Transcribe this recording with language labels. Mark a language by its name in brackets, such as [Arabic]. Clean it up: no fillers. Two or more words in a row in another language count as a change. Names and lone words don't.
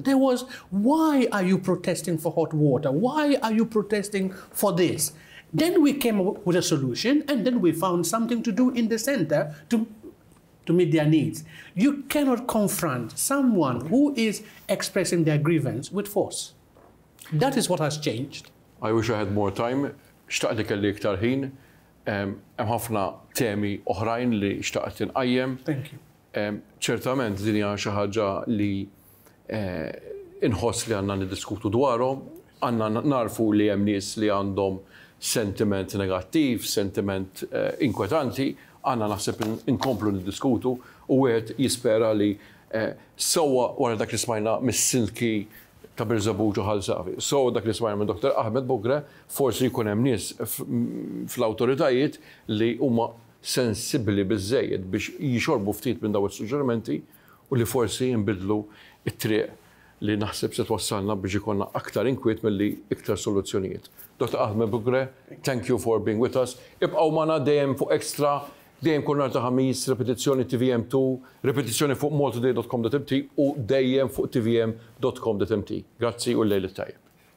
[English] There was, why are you protesting for hot water? Why are you protesting for this? Then we came up with a solution, and then we found something to do in the center to meet their needs. You cannot confront someone who is expressing their grievance with force. That is what has changed. I wish I had more time. [Maltese] Xtaqt li kelli iktar ħin. Hemm ħafna temi oħrajn li xtaqt inqajjem. [English] Thank you. [Maltese] Ċertament din hija xi ħaġa li inħoss li għandna niddiskutu dwarhom, għandna narfu li hemm nies li għandhom sentiment negattiv, sentiment inkwetanti, għandna naħseb inkomplu niddiskutu u wieħed jispera li sewwa wara dak li smajna mis-silki ta' Birżebbuġ u Ħalsafi. So dak li smajna minn Dr. Ahmed Bougre, forsi jkun hemm nies fl-awtoritajiet li huma sensibbli biżżejjed biex jixorbu ftit minn daw is-suġġerimenti u li forsi jinbidlu it-triq li naħseb se twassalna biex ikollna aktar inkwiet milli iktar soluzzjonijiet. Dr. [English] Ahmed Bougre, thank you for being with us. [Maltese] Ibqgħu magħna dejjem fuq Extra, dejjem kull nhar ta' ħamis, repetizzjoni TVM2, repetizzjoni fuq maltoday.com.mt u dejjem fuq tvm.com.mt. Grazzi u l-lejl it-tajjeb.